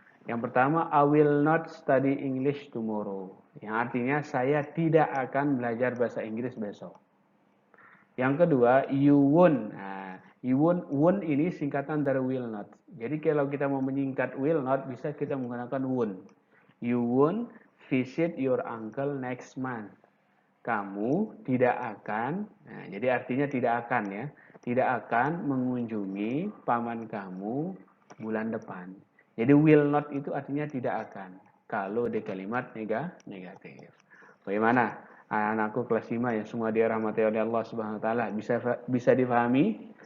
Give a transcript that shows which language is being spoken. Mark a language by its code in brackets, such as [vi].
[id] Yang pertama, [en] I will not study English tomorrow. [id] Yang artinya saya tidak akan belajar bahasa Inggris besok. Yang kedua, you won't. Nah, you won't ini singkatan dari will not. Jadi kalau kita mau menyingkat will not, bisa kita menggunakan won't. [en] You won't visit your uncle next month. [id] Kamu tidak akan, nah, jadi artinya tidak akan ya, tidak akan mengunjungi paman kamu bulan depan. Jadi will not itu artinya tidak akan. Kalau di kalimat negatif. Bagaimana? Anak-anakku kelas 5 yang semua dirahmati oleh Allah Subhanahu wa taala bisa dipahami?